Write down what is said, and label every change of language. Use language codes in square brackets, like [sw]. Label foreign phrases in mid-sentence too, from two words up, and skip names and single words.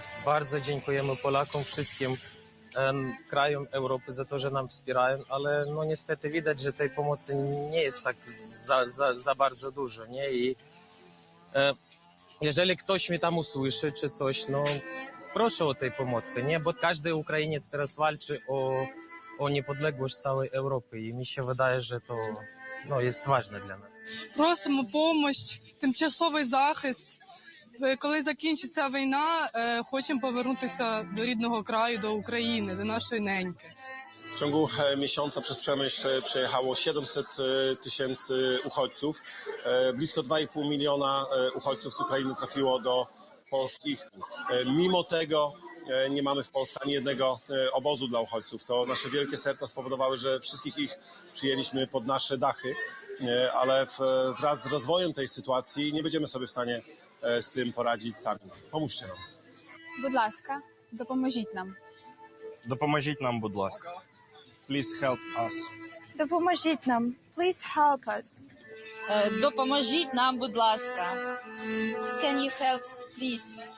[pl] Bardzo dziękujemy Polakom, wszystkim krajom Europy za to, że nam wspierają, ale no niestety widać, że tej pomocy nie jest tak za bardzo dużo, nie? I jeżeli ktoś mnie tam usłyszy czy coś, no proszę o tej pomocy, nie? Bo każdy Ukrainiec teraz walczy o niepodległość całej Europy i mi się wydaje, że to jest ważne [uk] для нас. Просимо допомогу, тимчасовий захист. Коли закінчиться війна, хочемо повернутися до рідного краю, до України, до нашої неньки. [pl] W ciągu miesiąca przez Przemyśl przyjechało 700 000 uchodźców. Blisko 2,5 miliona uchodźców z Ukrainy trafiło do polskich. Mimo tego nie mamy w Polsce ani jednego obozu dla uchodźców. To nasze wielkie serca spowodowały, że wszystkich ich przyjęliśmy pod nasze dachy, ale wraz z rozwojem tej sytuacji nie będziemy sobie w stanie z tym poradzić sami. Pomóżcie nam. [uk] Будь ласка, допоможіть нам. Допоможіть нам, будь ласка. [en] Please help us. [uk] Допоможіть нам. [en] Please help us. [uk] Допоможіть нам, будь ласка. [en] Can you help, please?